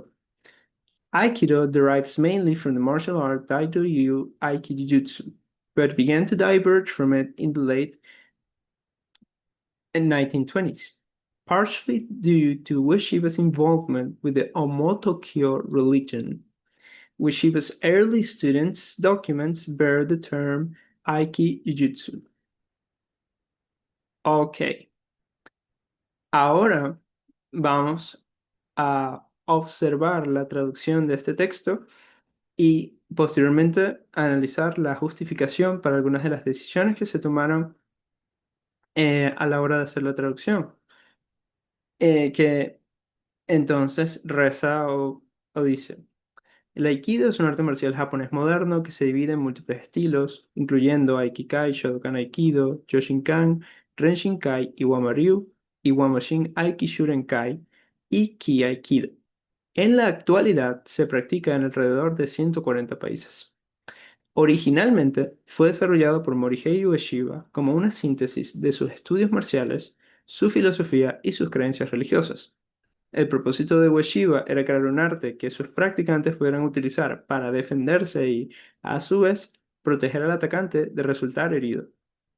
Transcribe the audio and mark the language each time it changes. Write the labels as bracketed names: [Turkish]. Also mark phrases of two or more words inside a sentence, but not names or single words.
[English] Aikido derives mainly from the martial art Daido-ryu Aikijutsu, but began to diverge from it in the late 1920s, partially due to Ueshiba's involvement with the Omotokyo religion. Ueshiba's early students' documents bear the term Aikijutsu. [Spanish] Ok, ahora vamos a observar la traducción de este texto y posteriormente analizar la justificación para algunas de las decisiones que se tomaron a la hora de hacer la traducción. Que entonces reza o dice, el Aikido es un arte marcial japonés moderno que se divide en múltiples estilos, incluyendo Aikikai, Shotokan Aikido, Yoshinkan, Renshinkai, Iwama-ryu, Iwama-shin Aiki Shurenkai y Ki Aikido. En la actualidad se practica en alrededor de 140 países. Originalmente fue desarrollado por Morihei Ueshiba como una síntesis de sus estudios marciales, su filosofía y sus creencias religiosas. El propósito de Ueshiba era crear un arte que sus practicantes pudieran utilizar para defenderse y, a su vez, proteger al atacante de resultar herido.